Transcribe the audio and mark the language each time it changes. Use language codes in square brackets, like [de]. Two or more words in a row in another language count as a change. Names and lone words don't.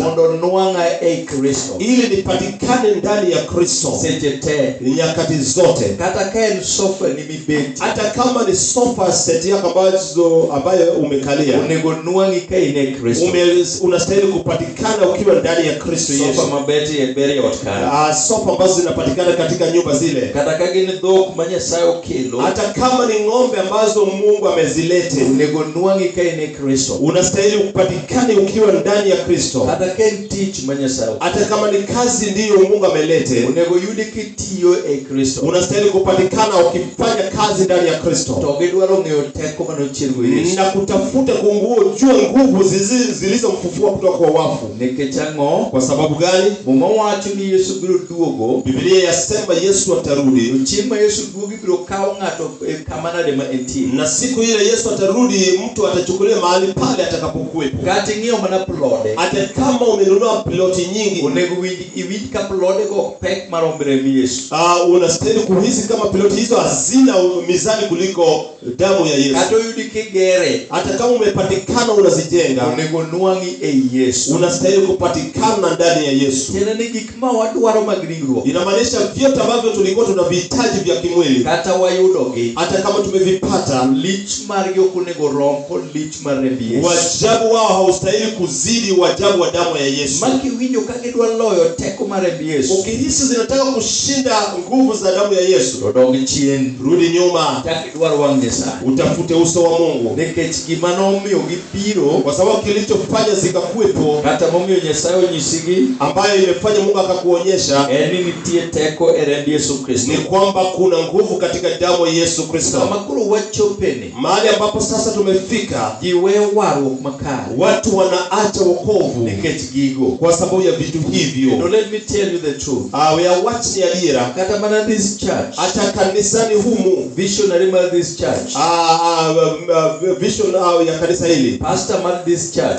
[luo] Mondo nwang'a ei Kristo. [sw] Ili nipatikane ndani ya Kristo. [luo] Seche te. [sw] Nyakati zote. [luo] Kata ka en sofa ni mibeti. [sw] Hata kama ni sofa set yako ambayo umekalia. [luo] Onego nwang'i ka in e Kristo. [sw] Unastahili kupatikana ukiwa ndani ya Kristo Yesu. [luo] Sofa mabeti e beri ot kare. [sw] Sofa ambazo zinapatikana katika nyumba zile. [luo] Kata ka gin dhok ma Nyasaye okelo. [sw] Hata kama ni ng'ombe ambazo Mungu amezilete. [luo] Onego nwang'i ka in e Kristo. [sw] Unastahili kupatikane ukiwa ndani ya Kristo. [luo] Kata ka en tich ma Nyasaye. [sw] Hata kama ni kazi ndiyo Mungu amelete. [luo] Onego yudi kitiyo e Kristo. [sw] Unastahili kupatikana ukifanya kazi ndani ya Kristo. [luo] To gidwaro ng'eyo teko manochirgo Yesu. [sw] Na kutafuta kujua nguvu zilizomfufua kutoka kwa wafu. [luo] Nikech ang'o? [sw] Kwa sababu gani? [luo] Muma wacho ni Yesu biro duogo. [sw] Biblia yasema Yesu atarudi. [luo] Chieng' ma Yesu duogi biro kawo ng'ato kama nade ma entie. [sw] Na siku ile Yesu atarudi, mtu atachukuliwa mahali pale atakapokuwepo. [luo] Kati ng'iyo mana plode. [sw] Hata kama umenunua ploti nyingi, [luo] onego iwinj ka plode go pek maromre mi Yesu. [sw] Unastahili kuhisi kama ploti hizo hazina mizani kuliko damu ya Yesu. [luo] Kata yudi kigere. [sw] Hata kama umepatikana unazijenga, [luo] onego nwang'i e Yesu. [sw] Unastahili kupatikana ndani ya Yesu. [luo] Tena ni gik ma wadwaro mag ringruok. [sw] Inamaanisha vyote ambavyo tulikuwa tunavihitaji vya kimwili. [luo] Kata wayudogi. [sw] Hata kama tumevipata, [luo] lich margi okonego rom kod lich mar remb Yesu. [sw] Wajabu wao haustahili kuzidi wajabu wa damu ya Yesu. [luo] Maki winjo ka gidwa loyo teko mar remb Yesu. [sw] Ukihisi zinataka kushinda nguvu za damu ya Yesu, [luo] dog chien, [sw] rudi nyuma. [luo] Takidwaro wang' Nyasaye. [sw] Utafute uso wa Mungu. [luo] Nikech gima nomiyo gipiro, [sw] kwa sababu kilichofanya zikakuwepo, [luo] kata momiyo Nyasaye onyisigi, [sw] ambayo imefanya Mungu akakuonyesha, [luo] ni nitie teko e remb Yesu Kristo. [sw] Ni kwamba kuna nguvu katika damu ya Yesu Kristo. [luo] Kama kuro wachopeni, [sw] mahali ambapo sasa tumefika, [luo] jiwe warruok makare. [sw] Watu wanaacha wokovu [luo] nikech gigo, [sw] kwa sababu ya vitu hivyo. [en] No, let me tell you the truth. We are watching adira. [luo] Kata mana [en] this church, [sw] hata kanisani humu, [luo] visionary mar [en] this church, [sw] vision ya kanisa hili, [luo] pastor mar [en] this church,